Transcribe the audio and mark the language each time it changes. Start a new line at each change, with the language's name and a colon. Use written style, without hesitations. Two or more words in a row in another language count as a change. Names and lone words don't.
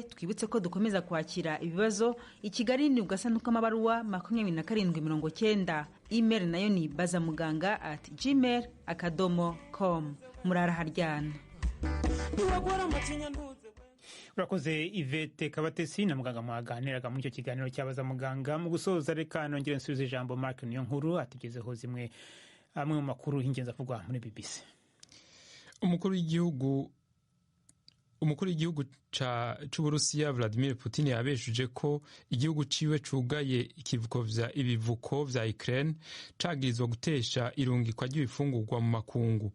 Kinyarwanda: Twibutse ko dukomeza kwakira ibibazo. I Kigali ni ugasanduka amabaruwa 2790. Email nayo ni bazamuganga@gmail.com.
Rundi: Muraraharyana.
Kinyarwanda: Urakoze Yvette Kabatesi na muganga mwaganiraga muri icyo kiganiro cyabaza muganga. Mu gusoza reka nongere nsubize ijambo Mark Niyonkuru atugezeho amwe mu makuru y'ingenzi avugwa muri BBC.
Rundi: Umukuru w'igihugu c'Uburusiya Vladimir Putin yabeshuje ko igihugu ciwe cugaye ibivuko vya Ukraine cagirizwa gutesha irungikwa ry'ibifungurwa mu makungu.